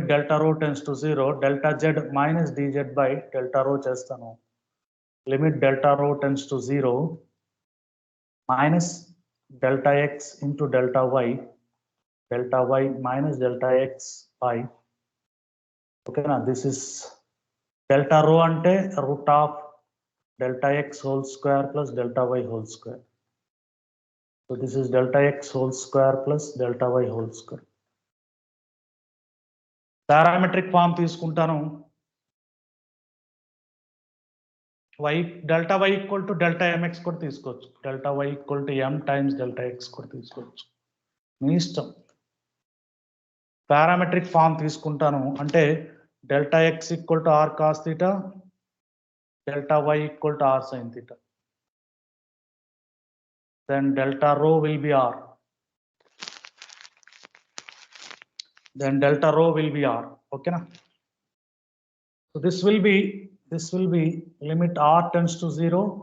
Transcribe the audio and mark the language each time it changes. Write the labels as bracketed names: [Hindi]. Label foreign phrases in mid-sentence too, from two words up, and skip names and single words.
[English] delta rho tends to 0 delta z minus dz by delta rho chestanu limit delta rho tends to 0 minus delta x into delta y minus delta x by okay na this is delta rho ante root of delta x whole square plus delta y whole square. So this is delta x whole square plus delta y whole square. Parametric form తీసుకుంటాను y delta y equal to delta mx [Telugu] కూడా తీసుకోవచ్చు [English] delta y equal to m times delta x [Telugu] కూడా తీసుకోవచ్చు మీ ఇష్టం [English] parametric form [Telugu] తీసుకుంటాను అంటే [English] delta x equal to r cos theta delta y equal to r sin theta then delta rho will be r okay na so this will be limit r tends to 0